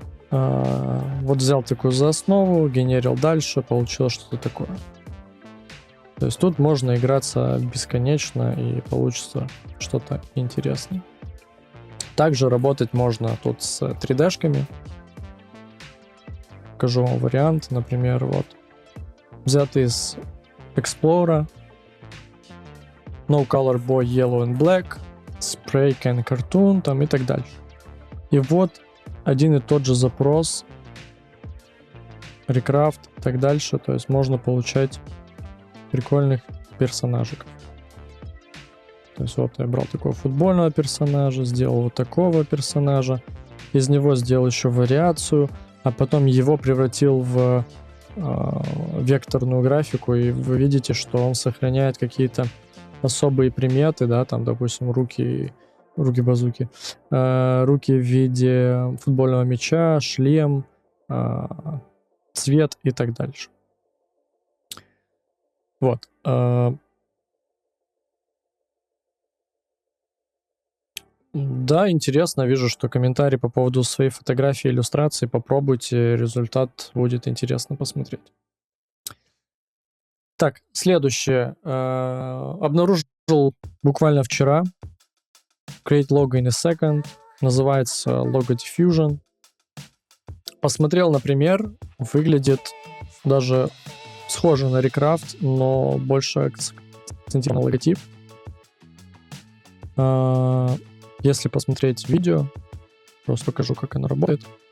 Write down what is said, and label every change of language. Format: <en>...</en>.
<ru>Вот взял такую за основу, генерил дальше, получилось что-то такое. То есть тут можно играться бесконечно, и получится что-то интересное. Также работать можно тут с 3D-шками. Покажу вам вариант. Например, вот взятый из Explorer,</ru> <en>No Color Boy Yellow and Black, Spray Can Cartoon</en> <ru>там и так дальше. И вот один и тот же запрос, Recraft и так дальше. То есть можно получать прикольных персонажей. То есть вот я брал такого футбольного персонажа, сделал вот такого персонажа, из него сделал еще вариацию, а потом его превратил в векторную графику, и вы видите, что он сохраняет какие-то особые приметы, да, там, допустим, руки-базуки, руки в виде футбольного мяча, шлем, цвет и так дальше. Вот. Да, интересно. Вижу, что комментарии по поводу своей фотографии, иллюстрации. Попробуйте, результат будет интересно посмотреть. Так, следующее. Обнаружил буквально вчера.</ru> <en>Create logo in a second.</en> <ru>Называется Logo Diffusion. Посмотрел, например, выглядит даже схоже на Recraft, но больше акцентирован на логотип. Если посмотреть видео, просто покажу, как оно работает.</ru>